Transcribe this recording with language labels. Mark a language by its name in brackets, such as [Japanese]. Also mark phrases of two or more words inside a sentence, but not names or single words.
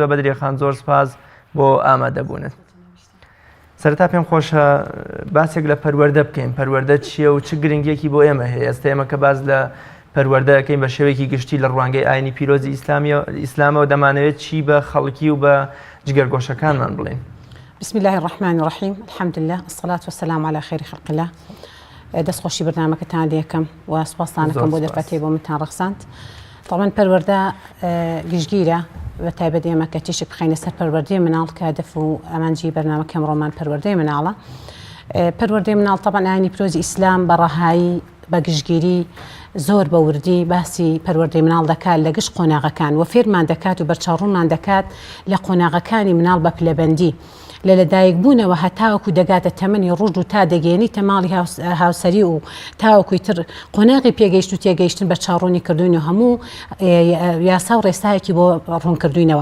[Central Kurdish] بەدریە خان زۆر سپاس بۆ ئامادەبوونت. سەرەتا پێم خۆشە باسێک لە پەروەردە بکەین. پەروەردە چییە و چ گرنگیەکی بۆ ئێمە هەیە؟ ئێستا ئێمە کە باز لە پەروەردەکەین بە شێوەیەکی گشتی لە ڕوانگەی ئاینی پیرۆزی ئیسلامەوە دەمانەوێت چی بە خەڵکی و بە جگەرگۆشەکانمان بڵێن. [Arabic] بسم الله الرحمن الرحیم الحمد لله الصلاة والسلام على خير خلق الله. [Central Kurdish] دەستخۆشی بەرنامەکەتان دەکەم و سوپاسانەکەم بۆ دەرفەتەی بۆ منتان ڕەخساند. طبعا پەروەردە گشتگیرە بە تایبەت ئێمە کە تیشک بخەینە سەر پەروەردەی مناڵ کە دەف و ئەمانجی بەرنامەکەم ڕۆمان پەروەردەی مناڵە. پەروەردەی مناڵ طبعا ئاینی پیرۆزی ئیسلام بە ڕەهایی بە گشتگیری زۆر بە وردی باسی پەروەردەی مناڵ دەکات لە گشت قۆناغەکان و فێرمان دەکات و بەرچاوڕوومان دەکات لە قۆناغەکانی مناڵ بە پلەبەندی لە لەدایک بوونەوە هەتاوەکو دەگاتە تەمەنی ڕژ و تا دەگەێنی تەماڵی هاوسەری و تاوەکوی تر قۆناغی پێگەیشت و تێگەیشتن بە چاڕوونی کردوین و هەموو یاسا و ڕێسایەکی بۆ ڕوونکردوینەوە.